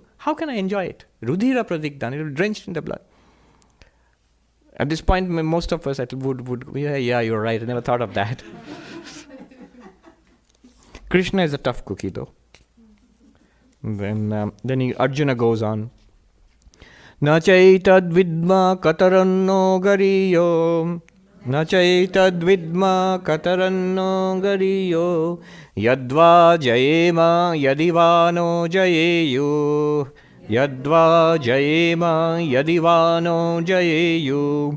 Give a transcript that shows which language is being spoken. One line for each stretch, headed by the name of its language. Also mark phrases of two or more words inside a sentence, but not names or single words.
English: How can I enjoy it?
Sanskrit: रुधिर प्रदिग्धान्,
English: it will be drenched in the blood. At this point, most of us would yeah, you're right, I never thought of that. Krishna is a tough cookie though. Then Arjuna goes on.
Sanskrit: न चैतद् विद्म कतरन्नो गरीयो. न चैतद् विद्म कतरन्नो गरीयो. यद्वा जयेम यदिवानो जयेयुः. यद्वा जयेम यदिवानो जयेयुः.